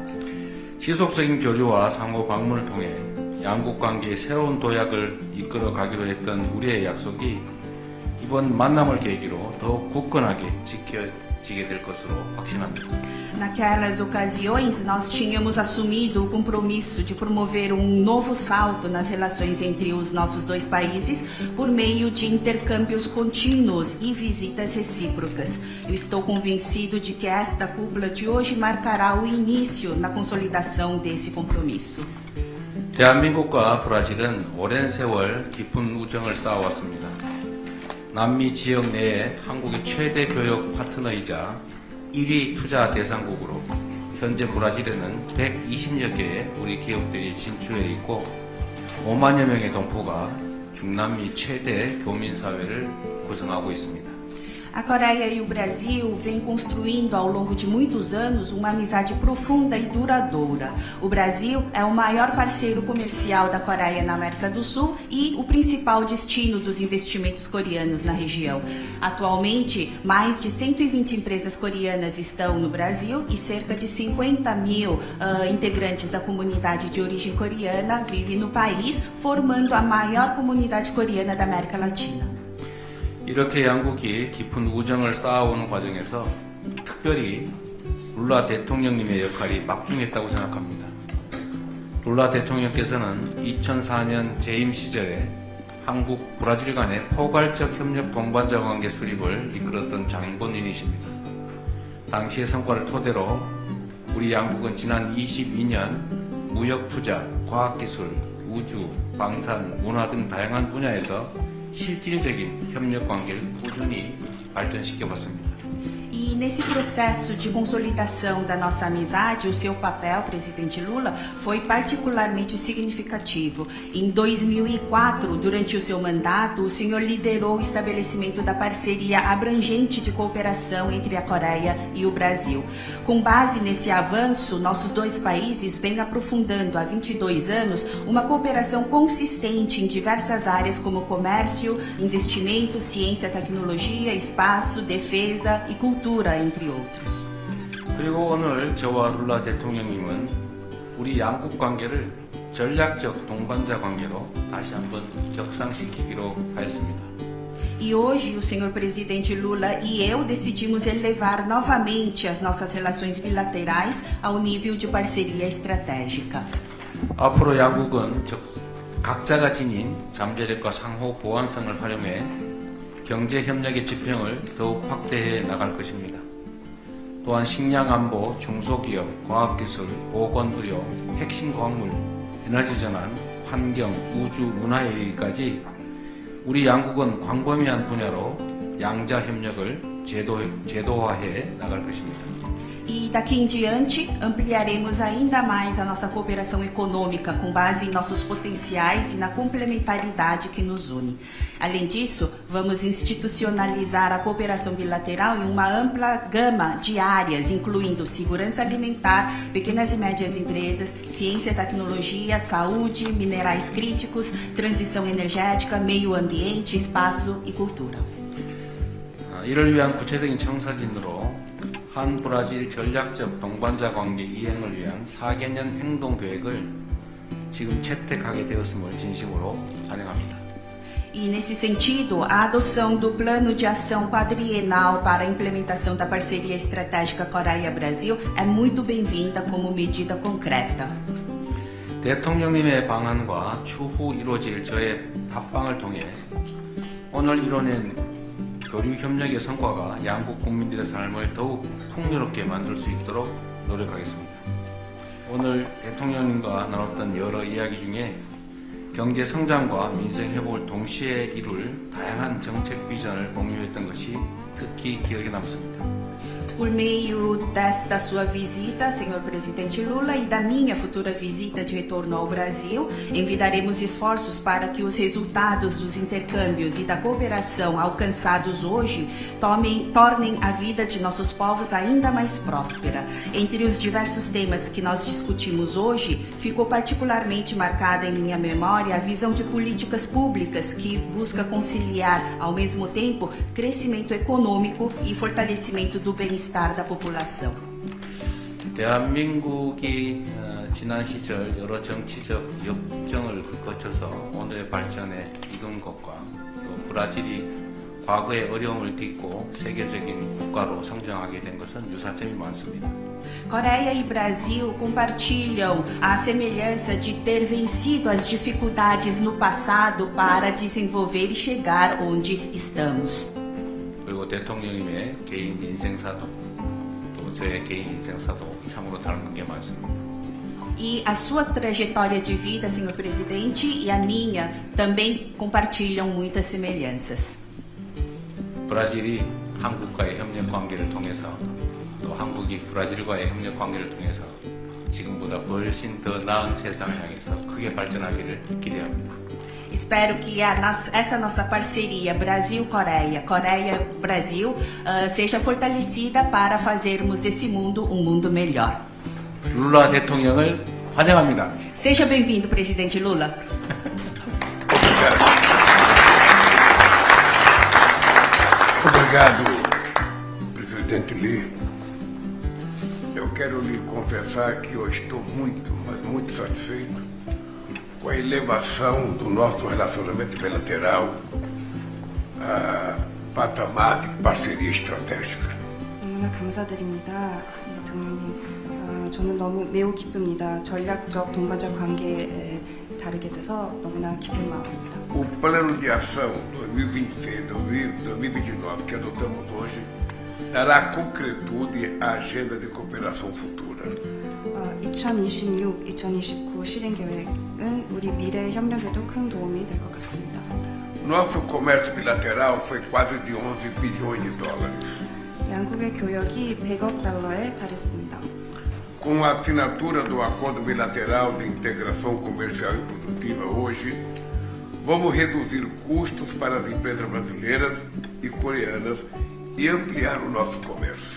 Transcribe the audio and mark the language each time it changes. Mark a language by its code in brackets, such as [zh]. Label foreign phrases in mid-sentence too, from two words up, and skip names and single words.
[ko] 지속적인 교류와 상호 방문을 통해 양국 관계의 새로운 도약을 이끌어 가기로 했던 우리의 약속이 이번 만남을 계기로 더욱 굳건하게 지켜지게 될 것으로 확신합니다. [pt] Naquelas ocasiões, nós tínhamos assumido o compromisso de promover um novo salto nas relações entre os nossos dois países por meio de intercâmbios contínuos e visitas recíprocas. Eu estou convencido de que esta cúpula de hoje marcará o início na consolidação desse compromisso. [ko] 대한민국과 브라질은 오랜 세월 깊은 우정을 쌓아왔습니다. 남미 지역 내에 한국의 최대 교역 파트너이자 1위 투자 대상국으로 현재 브라질에는 120여 개의 우리 기업들이 진출해 있고 5만여 명의 동포가 중남미 최대 교민사회를 구성하고 있습니다. [pt] A Coreia e o Brasil vêm construindo ao longo de muitos anos uma amizade profunda e duradoura. O Brasil é o maior parceiro comercial da Coreia na América do Sul e o principal destino dos investimentos coreanos na região. Atualmente, mais de 120 empresas coreanas estão no Brasil e cerca de 50 mil integrantes da comunidade de origem coreana vivem no país, formando a maior comunidade coreana da América Latina. [ko] 이렇게 양국이 깊은 우정을 쌓아오는 과정에서 특별히 룰라 대통령님의 역할이 막중했다고 생각합니다. 룰라 대통령께서는 2004년 재임 시절에 한국, 브라질 간의 포괄적 협력 동반자 관계 수립을 이끌었던 장본인이십니다. 당시의 성과를 토대로 우리 양국은 지난 22년 무역 투자, 과학기술, 우주, 방산, 문화 등 다양한 분야에서 실질적인 협력 관계를 꾸준히 발전시켜봤습니다. [pt] E nesse processo de consolidação da nossa amizade, o seu papel, presidente Lula, foi particularmente significativo. Em 2004, durante o seu mandato, o senhor liderou o estabelecimento da parceria abrangente de cooperação entre a Coreia e o Brasil. Com base nesse avanço, nossos dois países vêm aprofundando há 22 anos uma cooperação consistente em diversas áreas como comércio, investimento, ciência, tecnologia, espaço, defesa e cultura, entre outros. [ko] 그리고 오늘 저와 룰라 대통령님은 우리 양국 관계를 전략적 동반자 관계로 다시 한번 격상시키기로 하였습니다. [pt] E hoje o senhor presidente Lula e eu decidimos elevar novamente as nossas relações bilaterais ao nível de parceria estratégica. [ko] 앞으로 양국은 각자가 지닌 잠재력과 상호 보완성을 활용해 경제 협력의 지평을 더욱 확대해 나갈 것입니다. 또한 식량 안보, 중소기업, 과학기술, 보건의료, 핵심 광물, 에너지 전환, 환경, 우주, 문화에 이르기까지 우리 양국은 광범위한 분야로 양자 협력을 제도화해 나갈 것입니다. [pt] E daqui em diante, ampliaremos ainda mais a nossa cooperação econômica com base em nossos potenciais e na complementaridade que nos une. Além disso, vamos institucionalizar a cooperação bilateral em uma ampla gama de áreas, incluindo segurança alimentar, pequenas e médias empresas, ciência e tecnologia, saúde, minerais críticos, transição energética, meio ambiente, espaço e cultura. [ko] 이를 위한 구체적인 청사진으로 한 브라질 전략적 동반자 관계 이행을 위한 4개년 행동 계획을 지금 채택하게 되었음을 진심으로 환영합니다. [pt] E nesse sentido, a adoção do Plano de Ação Quadrienal para a implementação da parceria estratégica Coreia-Brasil é muito bem-vinda como medida concreta. [ko] 대통령님의 방안과 추후 이루어질 저의 답방을 통해 오늘 이뤄낸 교류 협력의 성과가 양국 국민들의 삶을 더욱 풍요롭게 만들 수 있도록 노력하겠습니다. 오늘 대통령님과 나눴던 여러 이야기 중에 경제 성장과 민생 회복을 동시에 이룰 다양한 정책 비전을 공유했던 것이 특히 기억에 남습니다. [pt] Por meio desta sua visita, senhor presidente Lula, e da minha futura visita de retorno ao Brasil, envidaremos esforços para que os resultados dos intercâmbios e da cooperação alcançados hoje tornem a vida de nossos povos ainda mais próspera. Entre os diversos temas que nós discutimos hoje, ficou particularmente marcada em minha memória a visão de políticas públicas que busca conciliar, ao mesmo tempo, crescimento econômico e fortalecimento do bem-estar da população. [ko] 대한민국이 지난 시절 여러 정치적 역정을 거쳐서 오늘의 발전에 이룬 것과 또 브라질이 과거의 어려움을 딛고 세계적인 국가로 성장하게 된 것은 유사점이 많습니다. [pt] Coreia e Brasil compartilham a semelhança de ter vencido as dificuldades no passado para desenvolver e chegar onde estamos. [ko] 그리고 대통령님의 개인 인생사도 또 저의 개인 인생사도 참으로 닮은 게 많습니다. [pt] E a sua trajetória de vida, senhor presidente, e a minha também compartilham muitas semelhanças. [ko] 브라질이 한국과의 협력 관계를 통해서 또 한국이 브라질과의 협력 관계를 통해서 지금보다 훨씬 더 나은 세상을 향해서 크게 발전하기를 기대합니다. [pt] Espero que essa nossa parceria Brasil-Coreia, Coreia-Brasil seja fortalecida para fazermos desse mundo um mundo melhor. [ko] 룰라 대통령을 환영합니다. [pt] Seja bem-vindo, presidente Lula. Obrigado, presidente Lee. Eu quero lhe confessar que eu estou muito, mas muito satisfeito com a elevação do nosso relacionamento bilateral a patamar de parceria estratégica. [ko] 너무나 감사드립니다, 대통령님. 저는 매우 기쁩니다. 전략적 동반자 관계에 다르게 돼서 너무나 기쁜 마음입니다. [pt] O plano de ação 2026-2029 que adotamos hoje dará concretude à agenda de cooperação futura. [ko] 2026-2029 실행 계획은 우리 미래 협력에도 큰 도움이 될 것 같습니다. [pt] Nosso comércio bilateral foi quase de 11 bilhões de dólares. [ko] 양국의 교역이 100억 달러에 달했습니다. [pt] Com a assinatura do Acordo Bilateral de Integração Comercial e Produtiva hoje, vamos reduzir custos para as empresas brasileiras e coreanas e ampliar o nosso comércio.